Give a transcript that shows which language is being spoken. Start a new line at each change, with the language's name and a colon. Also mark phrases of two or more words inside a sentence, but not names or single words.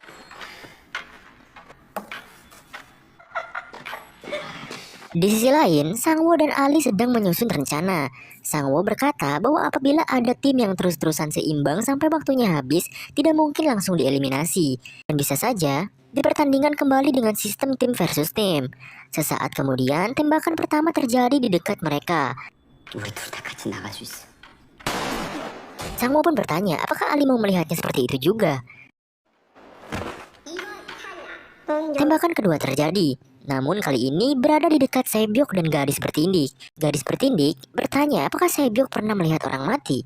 Indonesian: Di sisi lain, Sangwo dan Ali sedang menyusun rencana. Sangwo berkata bahwa apabila ada tim yang terus-terusan seimbang sampai waktunya habis, tidak mungkin langsung dieliminasi. Dan bisa saja, dipertandingkan kembali dengan sistem tim versus tim. Sesaat kemudian, tembakan pertama terjadi di dekat mereka.
Korean: 우리 둘 다 같이 나갈 수 있어.
Indonesian: Sangwo pun bertanya, apakah Ali mau melihatnya seperti itu juga? Tembakan kedua terjadi. Namun kali ini berada di dekat Sebyok dan gadis bertindik. Gadis bertindik bertanya apakah Sebyok pernah melihat orang mati.